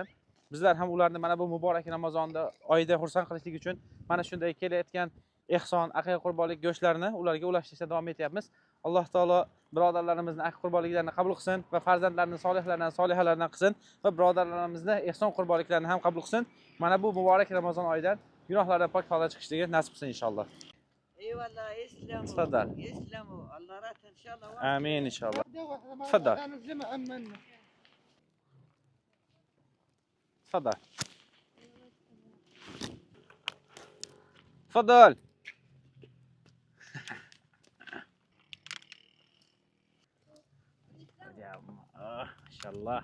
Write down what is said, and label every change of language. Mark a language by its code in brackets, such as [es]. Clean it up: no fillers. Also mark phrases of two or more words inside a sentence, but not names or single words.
[uz] Bizlar ham ularni mana bu muborak Ramazonda oyida xursand qilishlik uchun mana shunday kelayotgan ehson, aqiqa qurbonlik go'shtlarini ularga ulashtirishda davom etyapmiz. Alloh taolo birodarlarimizni aqiqa qurbonliklarini qabul qilsin va farzandlarini solihlardan, solihalardan qilsin va birodarlarimizni ehson qurbonliklarini ham qabul qilsin. Mana bu muborak Ramazon oyidan gunohlardan pok holda chiqishligi nasib qilsin inshaalloh. [tr] Eyvallah, islamu. [ar] Tafadhal. [tr] Islamu. Allah razı inşallah. [uz] Amin inshaalloh. [ar] تفضل. تفضل. Tafadhal. ما شاء الله.